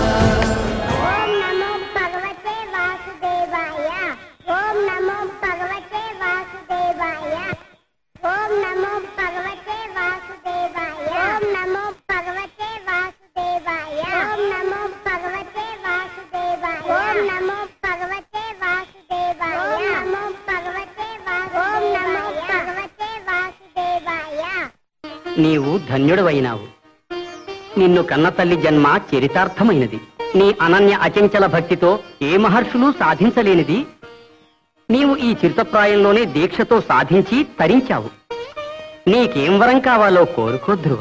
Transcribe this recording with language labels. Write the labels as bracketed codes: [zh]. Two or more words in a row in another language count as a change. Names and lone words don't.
[sa] ఓం నమో భగవతే వాసుదేవాయ ఓం నమో భగవతే వాసుదేవాయ ఓం నమో భగవతే వాసుదేవాయ ఓం నమో భగవతే వాసుదేవాయ ఓం నమో భగవతే వాసుదేవాయ ఓం నమో భగవతే వాసుదేవాయ ఓం నమో భగవతే ఓం నమో భగవతే వాసుదేవాయ. [te] నీవు ధన్యుడవైనావు. నిన్ను కన్న తల్లి జన్మ చరితార్థమైనది. నీ అనన్య అచంచల భక్తితో ఏ మహర్షులు సాధించలేనిది నీవు ఈ చిరుతప్రాయంలోనే దీక్షతో సాధించి తరించావు. నీకేం వరం కావాలో కోరుకో ధ్రువ.